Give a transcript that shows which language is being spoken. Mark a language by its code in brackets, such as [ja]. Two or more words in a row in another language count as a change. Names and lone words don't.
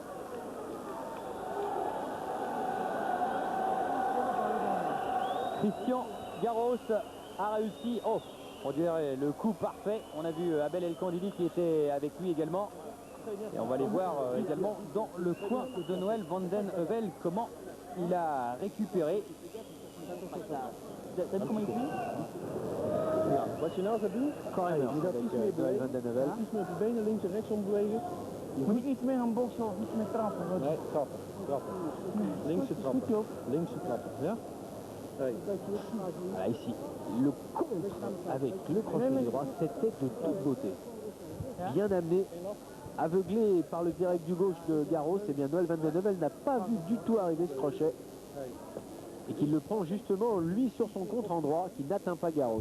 [fr] Christian Garros a réussi, on dirait le coup parfait. On a vu Abel El Kandili qui était avec lui également. Et on va les voir également dans le coin de Noël Van Den Heuvel, comment il a récupéré. [nl] Wat je nou gaat doen, [fr] Corner [nl] je gaat [fr] avec [nl] iets meer [fr] Noël Van [nl] bewegen. [fr] Den Heuvel. [nl] Iets meer op je benen links en rechts ombewegen. Je moet iets meer gaan boksen of iets meer trappen. Nee, trappen, trappen. Linkse trappen. Linkse trappen, ja? Hey. [fr] Voilà, ici, le contre avec le crochet du droit, c'était de toute beauté. Bien amené, aveuglé par le direct du gauche de Garros, et bien Noël Van Den Heuvel n'a pas vu du tout arriver ce crochet. Et qu'il le prend justement, lui, sur son contre-endroit, qui n'atteint pas Garros.